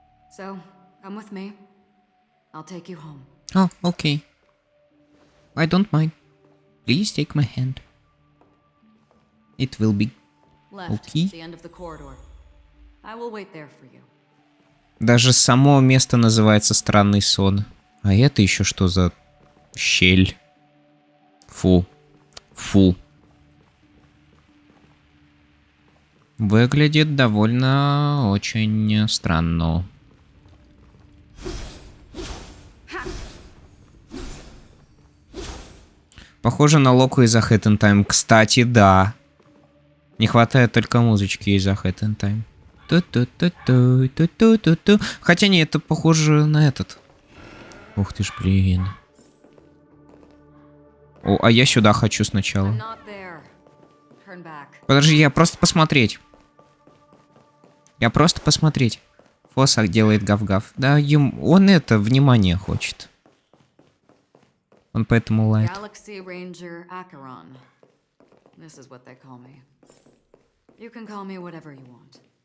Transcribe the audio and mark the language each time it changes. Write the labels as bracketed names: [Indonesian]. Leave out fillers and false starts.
[English] So, come with me. I'll take you home. Oh, okay. I don't mind. Please take my hand. It will be Left, okay. the end of the corridor. I will wait there for you. [Russian] Даже само место называется «Странный сон». А это еще что за щель? Фу. Фу. Выглядит довольно очень странно. Похоже на Локу из A Hat in Time. Кстати, да. Не хватает только музычки из A Hat in Time. Ту-ту-ту-ту-ту-ту-ту. Хотя нет, это похоже на этот. Ух ты ж, блин. О, а я сюда хочу сначала. Подожди, я просто посмотреть. Я просто посмотреть. Фосак делает гав-гав. Да, он это, внимание хочет. Он поэтому лает. [English] Galaxy Ranger Acheron. This is what they call me. You can call me whatever you want.